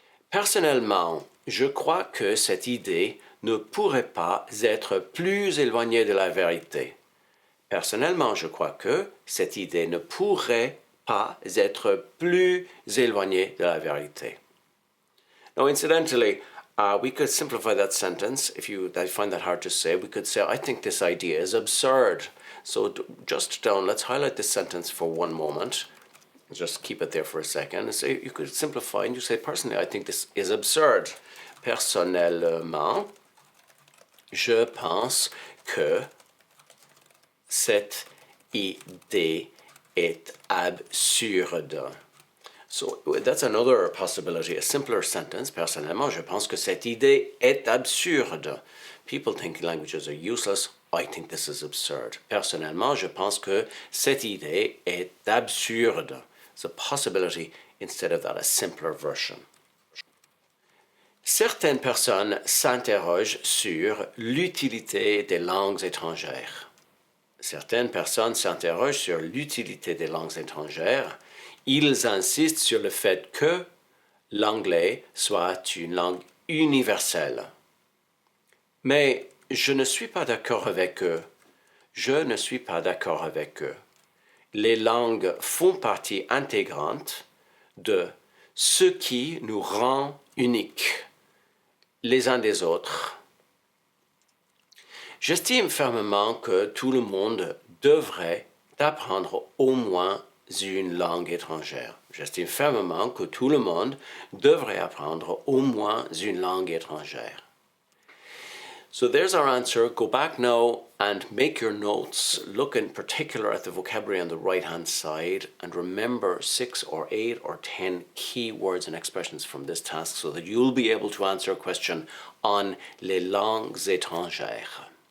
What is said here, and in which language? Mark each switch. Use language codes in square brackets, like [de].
[fr] Personnellement, je crois que cette idée ne pourrait pas être plus éloignée de la vérité. Personnellement, je crois que cette idée ne pourrait pas être plus éloignée de la vérité. [en] Now, incidentally, we could simplify that sentence. If you find that hard to say, we could say, I think this idea is absurd. So just down, let's highlight this sentence for one moment. Just keep it there for a second. And say, you could simplify and you say, personally, I think this is absurd. [fr] Personnellement, je pense que cette idée est absurde. [en] So that's another possibility, a simpler sentence. [fr] Personnellement, je pense que cette idée est absurde. [en] People think languages are useless. I think this is absurd. [fr] Personnellement, je pense que cette idée est absurde. [en] It's a possibility instead of that, a simpler version. [fr] Certaines personnes s'interrogent sur l'utilité des langues étrangères. Certaines personnes s'interrogent sur l'utilité des langues étrangères. Ils insistent sur le fait que l'anglais soit une langue universelle. Mais je ne suis pas d'accord avec eux. Je ne suis pas d'accord avec eux. Les langues font partie intégrante de ce qui nous rend uniques les uns des autres. J'estime fermement que tout le monde devrait apprendre au moins une langue étrangère. J'estime fermement que tout le monde devrait apprendre au moins une langue étrangère. [en] So there's our answer. Go back now and make your notes. Look in particular at the vocabulary on the right-hand side and remember 6 or 8 or 10 key words and expressions from this task so that you'll be able to answer a question on [fr] les langues étrangères.